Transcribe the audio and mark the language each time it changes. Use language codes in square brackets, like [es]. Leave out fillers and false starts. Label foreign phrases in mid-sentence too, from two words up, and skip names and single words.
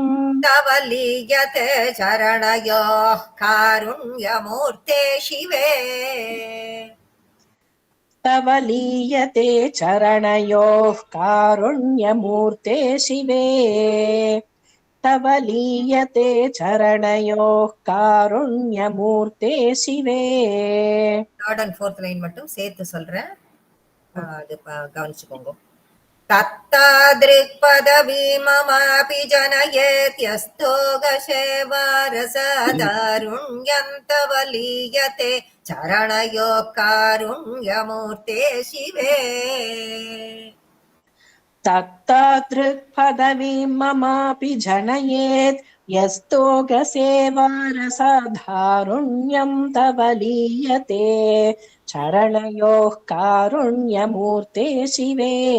[sa] तवलीयते चरणयोः कारुण्यमूर्ते शिवे तव लीयते चरणयोः कारुण्यमूर्ते शिवे तव लीयते चरणयोः कारुण्यमूर्ते शिवे. [en] third and fourth line [ta] மட்டும் சேர்த்து சொல்றேன், அது கவனிச்சுக்கோங்க. [sa] तत्तादृक्पदभीममापि जनयेत्यस्तोगसेवारसादारुण्यं तव लीयते चरणयोः कारुण्यमूर्ते शिवे तत्तादृक्पदवीममापि जनयेत् यस्तोगसेवारसाधारुण्यं तव लीयते चरणयोः कारुण्यमूर्ते शिवे